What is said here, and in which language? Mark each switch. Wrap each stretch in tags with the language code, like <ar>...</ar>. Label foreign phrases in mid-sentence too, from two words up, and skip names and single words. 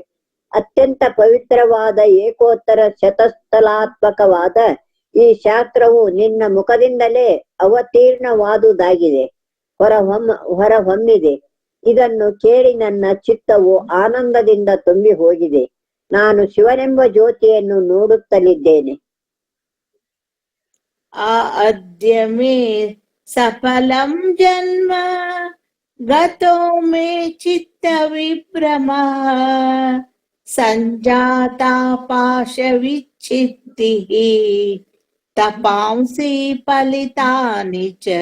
<kn>ಅತ್ಯಂತ ಪವಿತ್ರವಾದ ಏಕೋತ್ತರ ಶತಸ್ಥಲಾತ್ಮಕವಾದ ಈ ಶಾಸ್ತ್ರವು ನಿನ್ನ ಮುಖದಿಂದಲೇ ಅವತೀರ್ಣವಾದುದಾಗಿದೆ, ಹೊರಹೊಮ್ಮಿದೆ. ಇದನ್ನು ಕೇಳಿ ನನ್ನ ಚಿತ್ತವು ಆನಂದದಿಂದ ತುಂಬಿ ಹೋಗಿದೆ. ನಾನು ಶಿವನೆಂಬ ಜ್ಯೋತಿಯನ್ನು ನೋಡುತ್ತಲಿದ್ದೇನೆ.</kn> <sa>अद्य मे सफलं जन्म गतो मे चित्तविभ्रमः सञ्जाता पाशविच्छित्तिः तपांसि फलितानि च</sa>